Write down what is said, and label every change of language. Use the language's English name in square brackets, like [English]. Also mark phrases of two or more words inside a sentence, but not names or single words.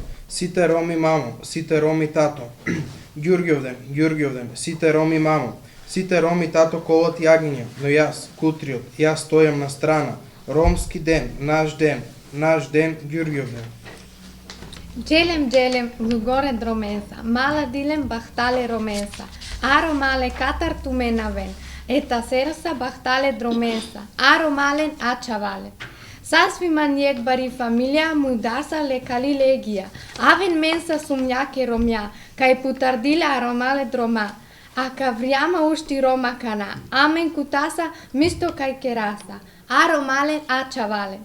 [Macedonian] Сите роми мамо, сите роми тато. Ѓурѓовден, сите роми мамо. Сите роми тато колот јагниња, но јас, кутриот, јас стојам на страна. Ромски ден, наш ден, Ѓурѓовден. [Romany] Джелем, лугоре дромеса, мала дилем бахтале ромеса, аро мале катар туменавен, ета серса бахтале дромеса, аро мален ачавале. Сасвима ниек бари фамилија мудаса лекали легија, авен менса сумјаке ромја, кај путардиле аромале дрома, а кавријама ушти рома кана, амен кутаса мисто кај кераса, аро мален ачавален.